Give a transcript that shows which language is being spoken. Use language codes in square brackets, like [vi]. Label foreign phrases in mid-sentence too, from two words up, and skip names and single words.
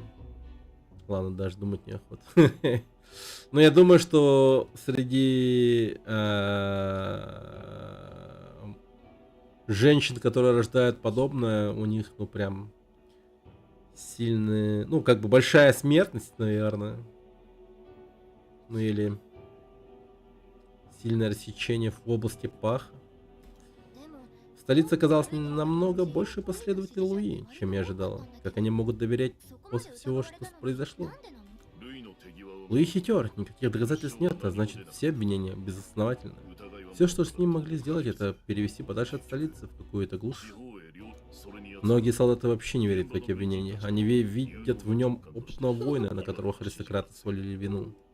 [ru] Ладно, даже думать неохота. Но я думаю, что среди женщин, которые рождают подобное, у них, ну, прям сильные... Ну, как бы большая смертность, наверное. Ну, или сильное рассечение в области паха. [ja] でも [ru] В столице оказалось намного больше последователей Луи, чем я ожидала. Как они могут доверять [ja] そこま [ru] после [ja] で [ru] всего, [ja] 疑わ [ru] что [ja] れたの [ru] произошло? [ja] なんでなの [ru] Луи хитер, никаких доказательств нет, а значит все обвинения безосновательны. Все, что с ним могли сделать, это перевести подальше от столицы в какую-то глушь. Многие солдаты вообще не верят в такие обвинения. Они видят в нем опытного воина, на которого аристократы свалили вину.